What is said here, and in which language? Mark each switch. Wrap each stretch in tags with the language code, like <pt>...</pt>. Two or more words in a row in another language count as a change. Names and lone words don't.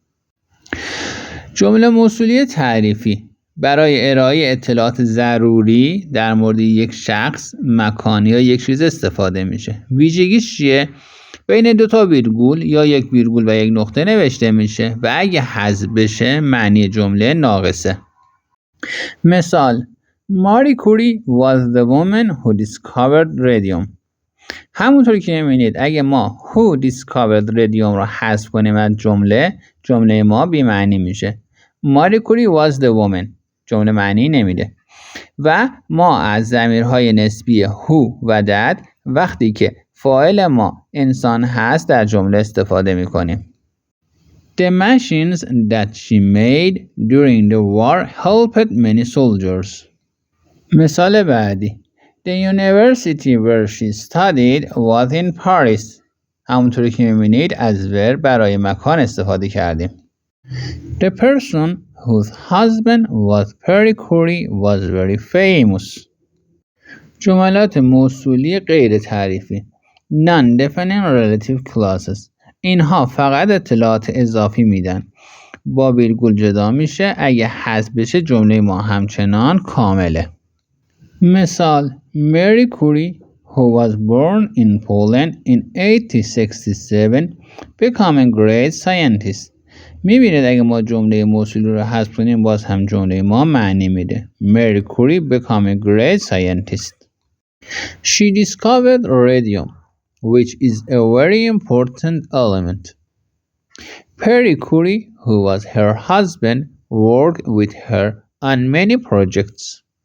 <fa>جمله موصولی تعریفی برای ارائه اطلاعات ضروری در مورد یک شخص، مکان یا یک چیز استفاده میشه. ویژگیش چیه؟ بین دو تا ویرگول یا یک ویرگول و یک نقطه نوشته میشه و اگه حذف بشه معنی جمله ناقصه.</fa> <en>مثال: ماری کوری was the woman who discovered radium.</en> <fa>همونطور که میبینید اگه ما</fa> <en>who discovered radium</en> <fa>رو حذف کنیم از جمله ما بی معنی میشه. ماری کوری</fa> <en>was the woman</en> <fa>جمله معنی نمیده. و ما از ضمیرهای نسبی</fa> <en>who و that</en> <fa>وقتی که فاعل ما انسان هست در جمله استفاده میکنیم.</fa> <en>The machines that she made during the war helped many soldiers.</en> <fa>مثال بعدی:</fa> <en>The university where she studied was in Paris.</en> <fa>همونطوری که میبینید از ور برای مکان استفاده کردیم.</fa> <en>The person whose husband was Pierre Curie was very famous.</en> <fa>جملات موصولی غیر تعریفی</fa> <en>non-defining relative clauses،</en> <fa>اینها فقط اطلاعات اضافی میدن. با ویرگول جدا میشه، اگه حذف بشه جمله ما همچنان کامله. مثال:</fa> <en>Marie Curie who was born in Poland in 1867 became a great scientist.</en> <fa>میبینید اگه ما جمله موصولی رو حذف کنیم باز هم جمله ما معنی میده.</fa> <en>Marie Curie became a great scientist. She discovered radium, which is a very important element. Pierre Curie, who was her husband, worked with her on many projects.</en>